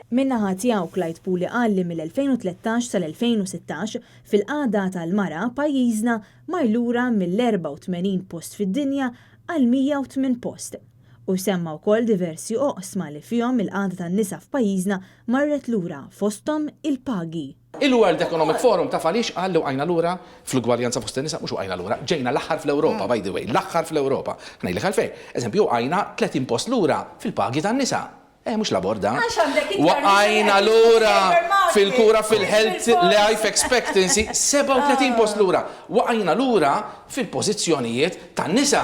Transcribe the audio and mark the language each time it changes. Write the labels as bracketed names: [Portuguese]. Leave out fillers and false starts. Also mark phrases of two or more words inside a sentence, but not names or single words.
[Maltese] Min-naħa tiegħu Clyde Pooley qal li mill-2013 sal-2016 fil-qagħda tal-mara pajjiżna mar lura mill-84 post fid-dinja għal 108 post. U semma wkoll diversi oqsma li fihom il-qagħda tan-nisa f'pajjiżna marret lura fosthom il-pagi. Il- [English] World Economic Forum [Maltese] taf għaliex qallu għajna lura fl-ugwaljanza fost in-nisa mhux għajna lura, ġejna l-aħħar fl-Ewropa [English] by the way, [Maltese] l-aħħar fl-Ewropa. Ngħidlek għalfejn, eżempju għajna 30 post lura fil-pagi tan-nisa. Mhux laborda. Waqajna lura fil-kura fil- [English] health life expectancy [Maltese] 37 post lura. Waqajna lura fil-pożizzjonijiet tan-nisa.